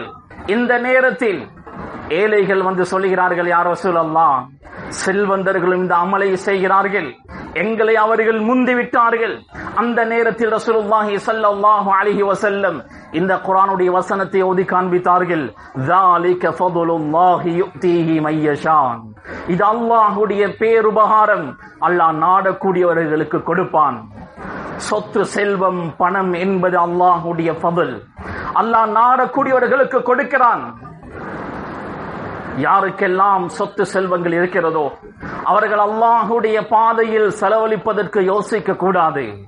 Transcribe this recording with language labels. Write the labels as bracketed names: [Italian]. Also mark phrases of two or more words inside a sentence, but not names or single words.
[Tamil] இந்த நேரத்தில் ஏழைகள் வந்து சொல்லுகிறார்கள், [Arabic] يا رسول الله, [Tamil] செல்வந்தர்களும் இந்த அமலை செய்கிறார்கள், எங்களை அவர்கள் முந்திவிட்டார்கள். அந்த நேரத்தில் [Arabic] رسول الله صلى الله عليه وسلم [Tamil] இந்த குர்ஆனுடைய வசனத்தை ஓதி காண்பித்தார்கள். [Arabic] ذَلِكَ فَضْلُ اللَّهِ يُؤْتِيهِ مَن يَشَاءُ. [Tamil] இது அல்லாஹ்வுடைய பேருபகாரம், அல்லாஹ் நாடக்கூடியவர்களுக்கு கொடுப்பான். சொத்து, செல்வம், பணம் என்பது அல்லாஹ்வுடைய ஃபضல். அல்லாஹ் நாடக்கூடியவர்களுக்கு கொடுக்கிறான். யாருக்கெல்லாம் சொத்து செல்வங்கள் இருக்கிறதோ அவர்கள் அல்லாஹ்வுடைய பாதையில் செலவழிப்பதற்கு யோசிக்க கூடாது.